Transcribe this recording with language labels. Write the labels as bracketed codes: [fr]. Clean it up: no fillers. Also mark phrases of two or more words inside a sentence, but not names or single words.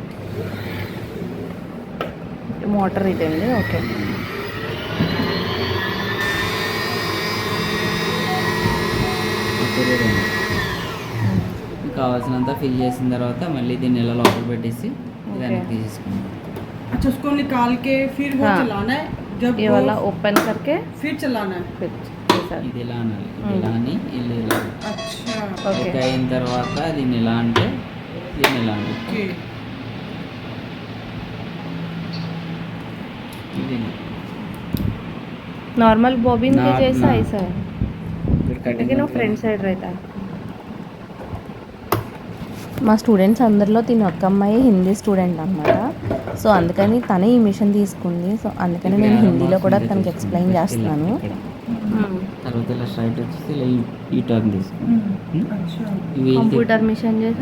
[te] మోటార్ ఇదండి. ఓకే, కావాల్సినంత ఫిల్ చేసిన తర్వాత మళ్ళీ దీన్ని ఇలా లోపల పెట్టేసి దానికి తీసేసుకుంటాం. [hi] अच्छा उसको निकाल के फिर वो चलाना है, जब ये वाला ओपन करके फिर चलाना है. [te] ఇది ఇలా అనాలి, ఇలా అని ఇల్లు ఇలా. [hi] अच्छा [te] ఓకే, అయిన తర్వాత దీన్ని ఇలా అంటే దీన్ని ఇలా అంటే [hi] ओके. [te] ఇది [en] normal bobbin [hi] के जैसा ना। ऐसा है, [te] ఇక్కడ కటింగ్ [hi] लेकिन वो [en] front side [hi] रहता है. [te] మా స్టూడెంట్స్ అందరిలో తిని ఒక్క అమ్మాయి హిందీ స్టూడెంట్ అనమాట. సో అందుకని తనే ఈ మిషన్ తీసుకుంది. సో అందుకని నేను హిందీలో కూడా తనకి ఎక్స్ప్లెయిన్ చేస్తున్నాను. తర్వాత ఇలా స్ట్రైట్ వచ్చేసి ఇలా ఈ టర్న్ తీసుకుని [en] computer machine [te] చేసి